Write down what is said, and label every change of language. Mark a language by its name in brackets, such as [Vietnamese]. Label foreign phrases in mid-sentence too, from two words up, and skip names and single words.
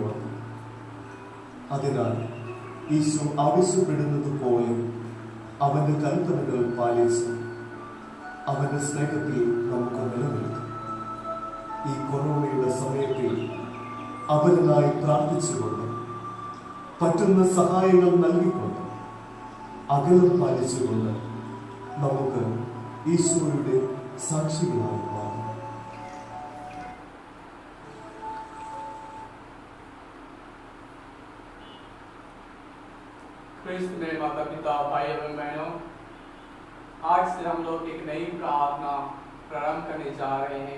[Malayalam] അതിനാൽ ഈശോ ആവശ്യപ്പെടുന്നത് പോലെ അവന്റെ കൽപ്പനകൾ പാലിച്ച് അവന്റെ സ്നേഹത്തിൽ നമുക്ക് നിലനിൽക്കും. ഈ കൊറോണയുടെ സമയത്തിൽ അവനായി പ്രാർത്ഥിച്ചുകൊണ്ട്, പറ്റുന്ന സഹായങ്ങൾ നൽകിക്കൊണ്ട്, അകലം പാലിച്ചുകൊണ്ട് നമുക്ക് ഈശോയുടെ സാക്ഷികളായി മാറാം. [Hindi] क्रिस्त में माता पिता भाई एवं बहनों, आज से हम लोग एक नई प्रार्थना प्रारंभ करने जा रहे हैं।